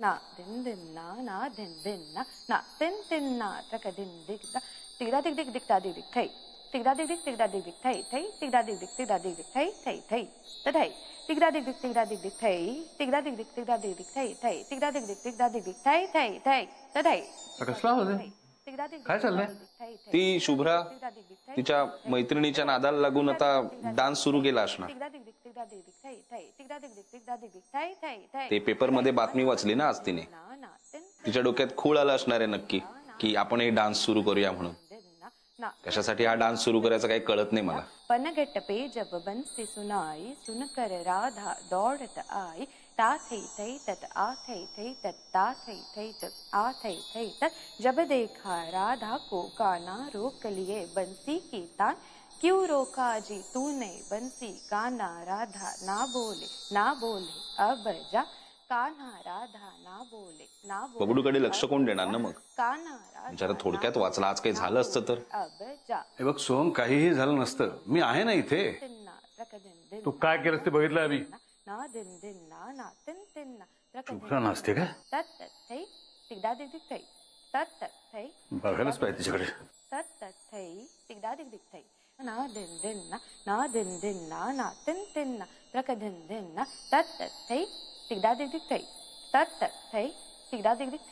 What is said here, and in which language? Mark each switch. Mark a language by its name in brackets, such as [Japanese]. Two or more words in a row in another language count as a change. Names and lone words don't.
[Marathi] na din din na din din na tin tin na traka din dig da tigda dig dig dig da dig dig thai tigda dig dig tigda dig dig thai thai tigda dig dig tigda dig dig thai thai thai ta thai tigda dig dig tigda dig dig thai tigda dig dig tigda dig dig thai thai tigda dig dig tigda dig dig thai thai thai ta thai कसला आवाज आहे? काय चाललंय? ती शुभ्रा तिच्या मैत्रिणीच्या नादाला लागून आता डान्स सुरू केला असणार. ते पेपर मध्ये बातमी वाचली ना आज तिने. तिच्या डोक्यात खूळ आला असणार आहे नक्की की आपण हे डान्स सुरू करूया म्हणून. कशासाठी हा डान्स सुरू करायचा काही कळत नाही मला. [Hindi] पनघट पे जब बंसी सुनाई सुनकर राधा दौड़त आई ता थई थई तत आ थई थई तत ता थई थई तत आ थई थई तत जब देखा राधा को गाना रोक लिए बंसी की तान क्यों रोका जी तूने बंसी गाना राधा ना बोले अब जा कान्हा राधा ना बोले [Marathi] बबडूकडे लक्ष कोण देणार ना मग. जरा थोडक्यात वाचला आज काही झालं असतं तर. हे बघ सोहम काहीही झालं नसतं मी आहे ना इथे. तू काय केलंस ते बघितलं आम्ही. शुभ्रा नाचते का? बघायलाच पाहिजे तिच्याकडे. ना दिन दिन ना दिन दिन ना तिन तिन ना ट्रक दिन दिन ना तत थई tigda dig dig thai tat tat thai tigda dig dig